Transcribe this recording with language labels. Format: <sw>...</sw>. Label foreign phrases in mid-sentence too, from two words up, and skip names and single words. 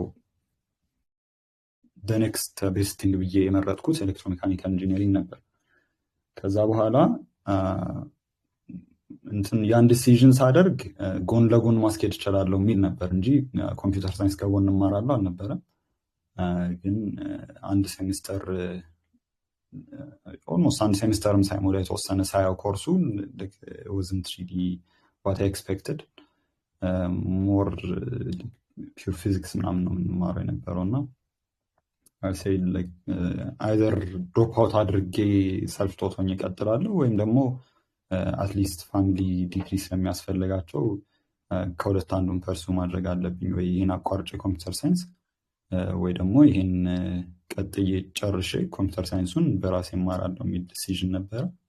<en>next best thing</en> <am>ብዬ የመረጥኩት</am> <en>electromechanical engineering</en> <am>ነበር። ከዛ በኋላ እንትን ያን ዲሲዥን ሳደርግ ጎን ለጎን ማስኬድ እችላለሁ የሚል ነበር እንጂ</am> <en>computer science</en> <am>ከጎን እማራለሁ አልነበረም። ግን አንድ ሴሚስተር ኦልሞስት አንድ ሴሚስተርም ሳይሞላ የተወሰነ ሳያው ኮርሱ</am> <en>wasn't really what I expected more pure</en> <am>physics ምናምን ነው የምንማረው የነበረው እና</am> <en>I said either drop out</en> <am>አድርጌ</am> <en>self taught</en> <am>ሆኜ እቀጥላለሁ ወይም ደግሞ</am> <en>at least family degree</en> <am>ስለሚያስፈልጋቸው ከሁለት አንዱን ፐርሱ ማድረግ አለብኝ፣ ወይ ይህን አቋርጬ</am> <en>computer science</en> <am>ወይ ደግሞ ይህን ቀጥዬ ጨርሼ ኮምፒውተር ሳይንሱን በራሴ እማራለሁ የሚል ዲሲዥን ነበረ።</am>